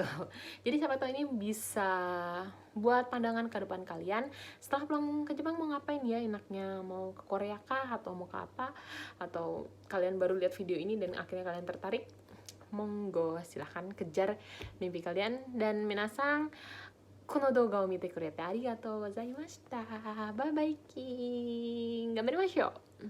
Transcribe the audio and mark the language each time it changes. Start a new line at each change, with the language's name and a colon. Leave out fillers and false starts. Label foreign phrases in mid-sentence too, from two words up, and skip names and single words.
Indonesian: Jadi siapa tahu ini bisa buat pandangan ke depan kalian setelah pulang ke Jepang mau ngapain ya enaknya, mau ke Korea kah atau mau ke apa, atau kalian baru lihat video ini dan akhirnya kalian tertarik, monggo silahkan kejar mimpi kalian.
Japanese: Dan minasang, この動画を見てくれてありがとうございました。バイバイキン。頑張りましょう。